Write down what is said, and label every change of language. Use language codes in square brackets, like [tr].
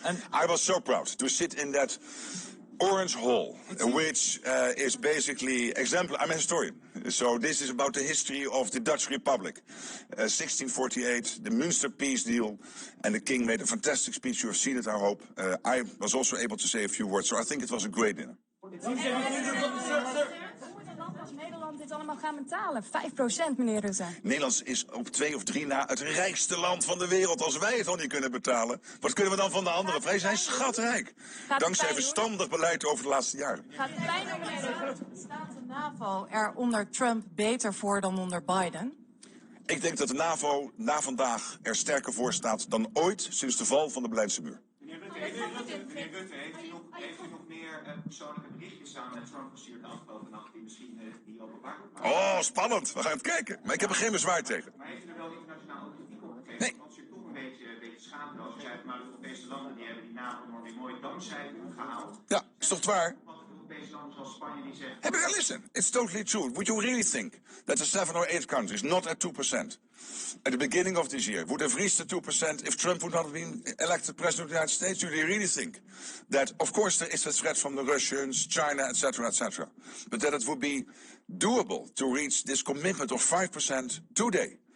[en] And I was so proud to sit in that Orange Hall, which is basically exemplar. I'm a historian, so this is about the history of the Dutch Republic. 1648, the Münster Peace Deal, and the king made a fantastic speech. You have seen it, I hope. I was also able to say a few words, so I think it was a great dinner. [nl] Nederland dit allemaal gaan betalen? 5%, meneer Rutte. Nederland is op 2 of 3 na het rijkste land van de wereld. Als wij het al niet kunnen betalen, wat kunnen we dan van de anderen? Wij zijn schatrijk. Dankzij verstandig beleid over de laatste jaren. Gaat het pijn doen, meneer Rutte? Staat de NAVO er onder Trump beter voor dan onder Biden? Ik denk dat de NAVO na vandaag er sterker voor staat dan ooit sinds de val van de Berlijnse muur. Meneer Rutte, heeft u nog meer persoonlijke berichtjes aan Trump gestuurd de afgelopen nacht die misschien die openbaar worden? Oh, spannend. We gaan het kijken. Maar ik heb er geen bezwaar tegen. Maar heeft u er wel internationaal kritiek op gekregen? Want u toch een beetje schaamteloos. U zei het, maar de Europese landen die hebben die NAVO-norm die mooi dankzij u gehaald. Ja, is toch waar? Wat de Europese landen zoals Spanje die zeggen... [en] Hey, but listen, it's totally true. Would you really think that the 7 or 8 countries, not at 2%, at the beginning of this year, would have reached the 2% if Trump would not have been elected president of the United States? Do you really think that, of course, there is a threat from the Russians, China, etc., but that it would be doable to reach this commitment of 5% today?